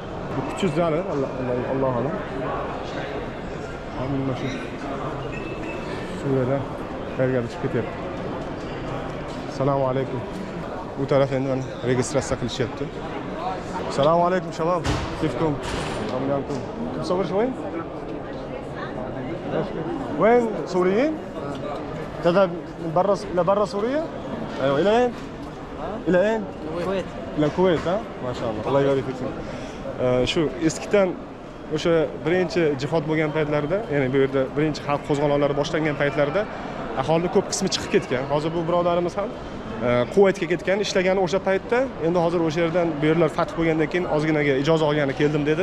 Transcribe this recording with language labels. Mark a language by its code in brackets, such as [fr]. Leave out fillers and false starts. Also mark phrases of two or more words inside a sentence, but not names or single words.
[uz] Bu kuchsiz zali, [ar] الله أعلم. [uz] Hamma shu Suriyadan qayergadir chiqib ketyapti. [ar] السلام عليكم. [uz] Bu taraf endi mana registratsiya qilishyapti. [ar] السلام عليكم، شباب. كيفكم؟ عليكم. تصور وين؟ وين سوريين؟ تذهب من برا لبرا سوريا؟ ايوه الى اين؟ الى اين؟ الكويت. الى الكويت ها؟ ما شاء الله. الله يبارك فيكم. [uz] Shu eskidan o'sha birinchi jihod bo'lgan paytlarda, ya'ni bu yerda birinchi xalq qo'zg'olonlari boshlangan paytlarda aholi ko'p qismi chiqib ketgan. Hozir bu birodarimiz ham Kuvaytga ketgan, ishlagani o'sha paytda. Endi hozir o'sha yerdan bu yerlar fath bo'lgandan keyin ozginaga ijozat olgani keldim dedi.